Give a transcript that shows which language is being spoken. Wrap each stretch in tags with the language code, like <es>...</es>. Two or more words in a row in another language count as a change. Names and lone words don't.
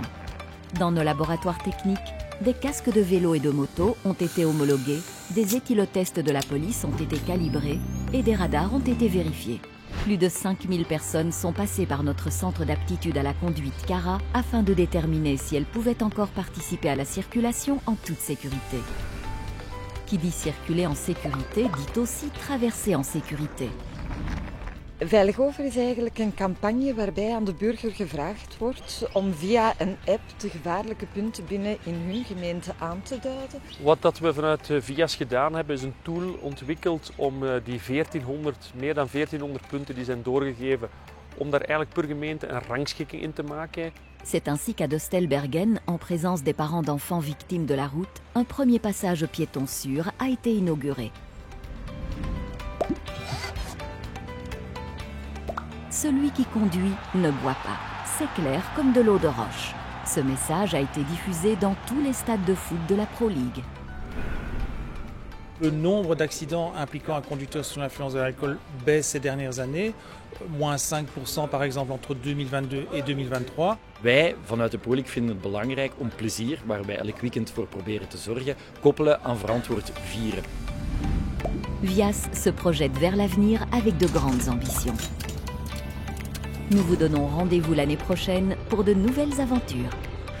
<fr>Dans nos laboratoires techniques, des casques de vélo et de moto ont été homologués, des éthylotests de la police ont été calibrés et des radars ont été vérifiés. Plus de 5000 personnes sont passées par notre centre d'aptitude à la conduite CARA afin de déterminer si elles pouvaient encore participer à la circulation en toute sécurité. Qui dit circuler en sécurité dit aussi traverser en sécurité.</fr> <nl>Veilig Over is eigenlijk een campagne waarbij aan de burger gevraagd wordt om via een app de gevaarlijke punten binnen in hun gemeente aan te duiden. Wat we vanuit Vias gedaan hebben is een tool ontwikkeld om die meer dan 1400 punten die zijn doorgegeven, om daar eigenlijk per gemeente een rangschikking in te maken.</nl> <fr>C'est ainsi qu'à Dostelbergen, en présence des parents d'enfants victimes de la route, un premier passage piéton sûr a été inauguré. Celui qui conduit ne boit pas. C'est clair comme de l'eau de roche. Ce message a été diffusé dans tous les stades de foot de la Pro League. Le nombre d'accidents impliquant un conducteur sous l'influence de l'alcool baisse ces dernières années, moins 5% par exemple entre 2022 et 2023.</fr> <nl>Wij vanuit de Pro League vinden het belangrijk om plezier, waar wij elk weekend voor proberen te zorgen, koppelen aan verantwoord vieren.</nl> <fr>Vias se projette vers l'avenir avec de grandes ambitions. Nous vous donnons rendez-vous l'année prochaine pour de nouvelles aventures.</fr>